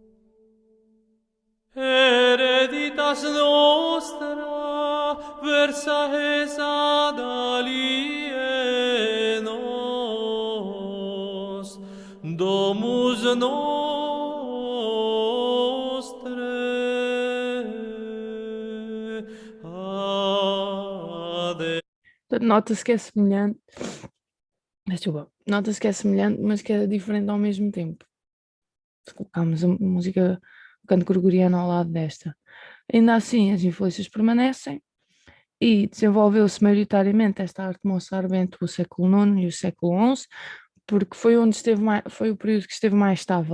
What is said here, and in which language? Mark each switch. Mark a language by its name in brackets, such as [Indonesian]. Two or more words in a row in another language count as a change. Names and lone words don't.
[Latin] Hereditas nostra versa es ad alienos, domus nostre ad. [Portuguese] Portanto, nota-se que é semelhante, desculpa, nota-se que é semelhante, mas que é diferente ao mesmo tempo. Se colocarmos a música, o canto gregoriano ao lado desta. Ainda assim, as influências permanecem e desenvolveu-se maioritariamente esta arte moçárabe entre o século IX e o século XI, porque foi onde esteve mais, foi o período que esteve mais estável.